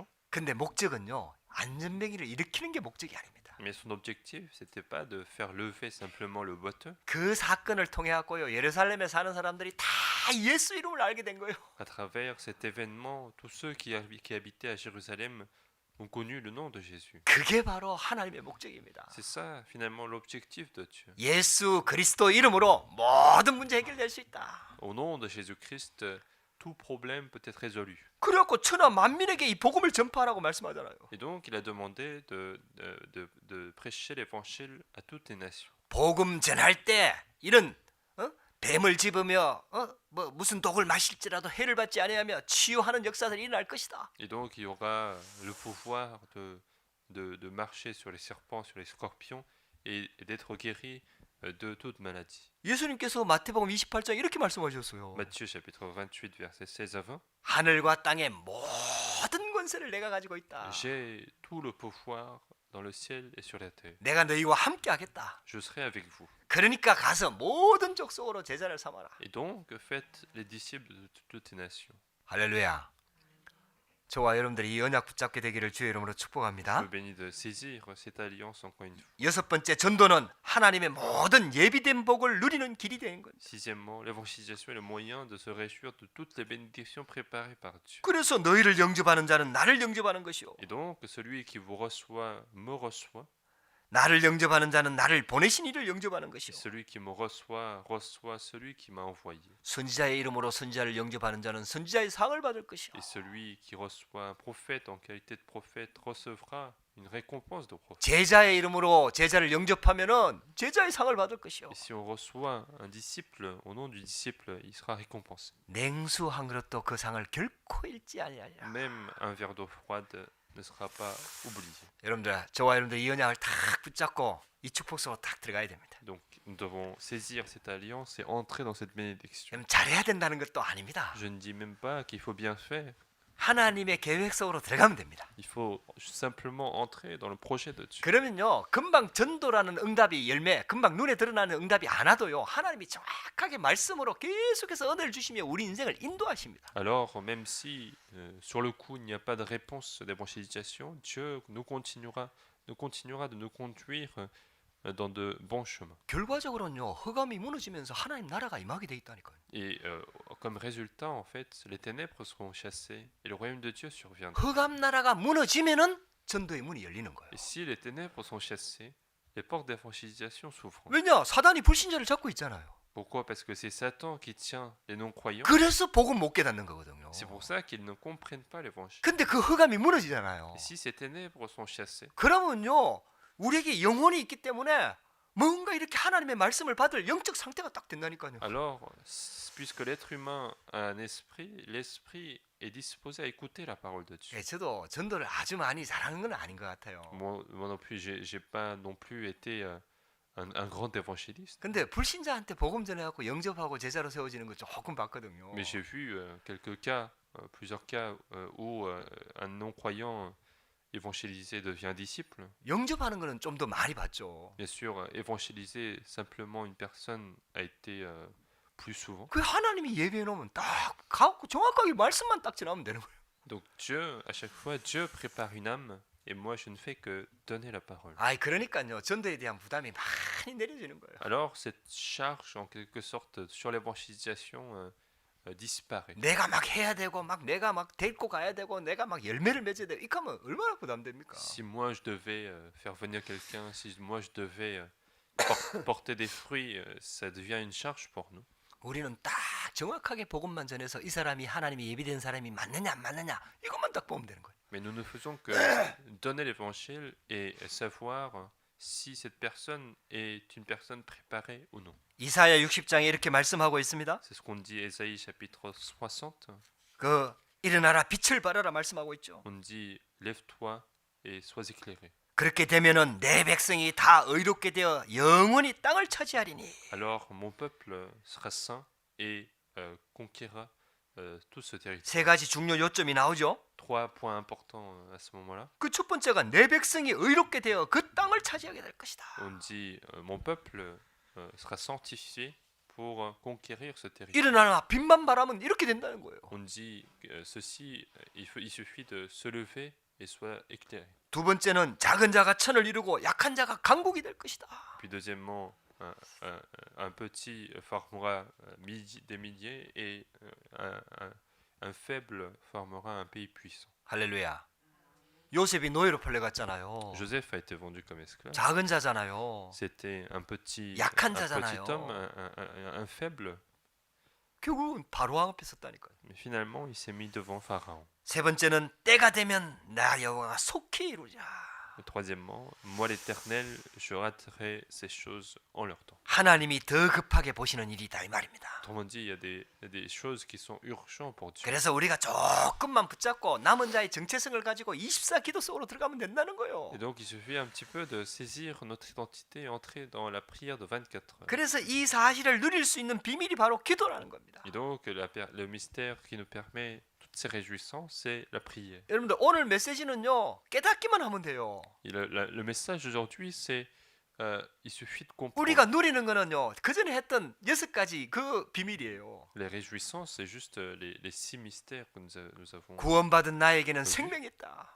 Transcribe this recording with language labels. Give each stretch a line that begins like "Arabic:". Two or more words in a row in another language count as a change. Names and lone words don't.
Korean: 근데 목적은요, 안전뱅이를 일으키는 게 목적이 아닙니다.
French: Mais son objectif, c'était pas de faire lever simplement le boiteux.
Korean: 그 사건을 통해 갖고요, 예루살렘에 사는 사람들이 다 예수 이름을 알게 된 거예요.
French: À travers cet événement, tous ceux qui habitaient à Jérusalem ont connu le nom de Jésus.
Korean: 그게 바로 하나님의 목적입니다.
French: C'est ça, finalement, l'objectif de Dieu.
Korean: 예수 그리스도 이름으로 모든 문제 해결될 수 있다.
French: Au nom de Jésus-Christ, tout problème peut être résolu.
Korean: 그래갖고 천하 만민에게 이 복음을 전파하라고 말씀하잖아요.
French: Et donc, il a demandé de prêcher l'évangile à toutes les nations.
Korean: 복음 전할 때 이런 뱀을 집으며 무슨 독을 마실지라도 해를 받지 아니하며 치유하는 역사들이 일어날 것이다.
French: Et donc, il y aura le pouvoir de marcher sur les serpents, sur les scorpions et d'être guéri de toute maladie.
Korean: 예수님께서 마태복음 28장 이렇게 말씀하셨어요.
French: Matthieu chapitre 28 verset 16 à 20.
Korean: 하늘과 땅의 모든 권세를 내가 가지고 있다.
French: J'ai tout le pouvoir dans le ciel et sur la terre.
Korean: 내가 너희와 함께 하겠다.
French: Je serai avec vous.
Korean: 그러니까 가서 모든 족속으로 제자를 삼아라.
French: Et donc, faites les disciples de toutes les nations.
Korean: 할렐루야. 저와 여러분들이 이 언약 붙잡게 되기를 주의 이름으로
French: Je
Korean: 축복합니다.
French: vous bénis de saisir cette alliance encore une fois.
Korean: 여섯 번째, 전도는 하나님의 모든 예비된 복을 누리는 길이 되는 것.
French: Sixièmement, l'évangélisation est le moyen de se réjouir de toutes les bénédictions préparées par Dieu.
Korean: 그래서 너희를 영접하는 자는 나를 영접하는 것이요.
French: Et donc, celui qui vous reçoit me reçoit.
Korean: 나를 영접하는 자는 나를 보내신 이를 영접하는
French: Et
Korean: 것이요.
French: celui qui me reçoit, reçoit celui qui m'a envoyé.
Korean: 선지자의 이름으로 선지자를 영접하는 자는 선지자의 상을 받을 것이요.
French: Et celui qui reçoit un prophète en qualité de prophète recevra une récompense de prophète.
Korean: 제자의 이름으로 제자를 영접하면은 제자의 상을 받을 것이요.
French: Et si on reçoit un disciple au nom du disciple, il sera récompensé.
Korean: 냉수 한 그릇도 그 상을 결코 잃지 아니하리라.
French: Même un verre d'eau froide ne sera pas oublié.
Korean: 여러분들, 저와 여러분들 이 언약을 딱 붙잡고 이 축복 속으로 딱 들어가야 됩니다.
French: Donc nous devons saisir cette alliance et entrer dans cette bénédiction.
Korean: 그럼 잘해야 된다는 것도 아닙니다.
French: Je ne dis même pas qu'il faut bien faire.
Korean: 하나님의 계획 속으로 들어가면 됩니다.
French: Il faut simplement entrer dans le projet de Dieu.
Korean: 그러면요, 금방 전도라는 응답이 열매, 금방 눈에 드러나는 응답이 안 와도요, 하나님이 정확하게 말씀으로 계속해서 은혜를 주시며 우리 인생을 인도하십니다.
French: Alors, même si sur le coup il n'y a pas de réponse d'évangélisation, Dieu nous continuera de nous conduire dans de bons chemins.
Korean: 결과적으로는요, 흑암이 무너지면서 하나님 나라가 임하게 돼 있다니까요.
French: Et comme résultat, en fait, les ténèbres seront chassées et le royaume de Dieu surviendra.
Korean: 흑암 나라가 무너지면은 전도의 문이 열리는 거예요.
French: Et si les ténèbres sont chassées, les portes d'évangélisation s'ouvrent.
Korean: 왜냐? 사단이 불신자를 잡고 있잖아요.
French: Pourquoi? Parce que c'est Satan qui tient les non-croyants.
Korean: 그래서 복음 못 깨닫는 거거든요.
French: C'est pour ça qu'ils ne comprennent pas l'évangile.
Korean: 근데 그 흑암이 무너지잖아요.
French: Et si ces ténèbres sont chassées,
Korean: 그러면요, 우리에게 영혼이 있기 때문에 뭔가 이렇게 하나님의 말씀을 받을 영적 상태가 딱 된다니까요.
French: alors, puisque l'être humain a un esprit, l'esprit est disposé à écouter la parole de Dieu.
Korean: 예, 저도 전도를 아주 많이 잘하는 건 아닌 것 같아요.
French: Moi non plus, j'ai pas non plus été un grand évangéliste.
Korean: 근데 불신자한테 복음 전해갖고 영접하고 제자로 세워지는 거 조금 봤거든요.
French: Mais j'ai vu quelques cas, plusieurs cas où un non-croyant évangélisé devient disciple.
Korean: 영접하는 거는 좀 더 많이 봤죠.
French: Bien sûr, évangéliser simplement une personne a été plus souvent.
Korean: 그 하나님이 예비해 놓으면 딱 가고 정확하게 말씀만 딱 전하면 되는 거예요.
French: Donc Dieu, à chaque fois, Dieu prépare une âme et moi je ne fais que donner la parole.
Korean: 아이 그러니까요, 전도에 대한 부담이 많이 내려지는 거예요.
French: Alors cette charge en quelque sorte sur l'évangélisation disparaît.
Korean: 내가 막 해야 되고 막 내가 막 데리고 가야 되고 내가 막 열매를 맺어야 되고 이렇게 하면 얼마나 부담됩니까?
French: Si moi je devais faire venir quelqu'un, si moi je devais porter des fruits, ça devient une charge pour nous.
Korean: 우리는 딱 정확하게 복음만 전해서 이 사람이 하나님이 예비된 사람이 맞느냐 안 맞느냐 이것만 딱 보면 되는 거예요.
French: Mais nous ne faisons que donner l'évangile et savoir si cette personne est une personne préparée ou non.
Korean: 이사야 60장에 이렇게 말씀하고 있습니다.
French: C'est ce qu'on dit Ésaïe chapitre 60.
Korean: 그 일어나라 빛을 발하라 말씀하고 있죠.
French: On dit lève-toi et sois éclairé.
Korean: 그렇게 되면은 내 백성이 다 의롭게 되어 영원히 땅을 차지하리니.
French: Alors mon peuple sera saint et conquérera tout ce territoire.
Korean: 세 가지 중요 요점이 나오죠.
French: Trois points importants à ce moment-là.
Korean: 그 첫 번째가 내 백성이 의롭게 되어 그 땅을 차지하게 될 것이다.
French: On dit mon peuple sera sanctifié pour conquérir ce territoire.
Korean: 일어나라 빛만 발하면 이렇게 된다는 거예요.
French: On dit ceci, il suffit de se lever et soit éclairé.
Korean: 두 번째는 작은 자가 천을 이루고 약한 자가 강국이 될 것이다.
French: Puis deuxièmement, un petit formera des milliers et un faible formera un pays puissant.
Korean: 할렐루야. 요셉이 노예로 팔려갔잖아요.
French: Joseph a été vendu comme esclave.
Korean: 작은 자잖아요.
French: C'était un petit
Korean: 약한
French: homme,
Korean: 자잖아요.
French: un faible.
Korean: 결국은 바로왕 앞에 섰다니까요.
French: Mais finalement, il s'est mis devant Pharaon.
Korean: 세 번째는 때가 되면 나 여호와가 속히 이루자.
French: Et troisièmement, moi l'Éternel, je raterai ces choses en leur temps.
Korean: 하나님이 더 급하게 보시는 일이다 이 말입니다.
French: Autrement dit, il y a des choses qui sont urgentes pour Dieu.
Korean: 그래서 우리가 조금만 붙잡고 남은 자의 정체성을 가지고 24 기도 속으로 들어가면 된다는 거예요.
French: Et donc, il suffit un petit peu de saisir notre identité et entrer dans la prière de 24 heures.
Korean: 그래서 이 사실을 누릴 수 있는 비밀이 바로 기도라는 겁니다.
French: Et donc, le mystère qui nous permet toutes ces réjouissances, c'est la prière.
Korean: 여러분들 오늘 메시지는요 깨닫기만 하면 돼요.
French: Et le message d'aujourd'hui, c'est il suffit de comprendre.
Korean: 우리가 누리는 거는요 그 전에 했던 6가지 그 비밀이에요.
French: Les réjouissances, c'est juste les 6 mystères que nous avons.
Korean: 구원받은 나에게는 생명이 있다.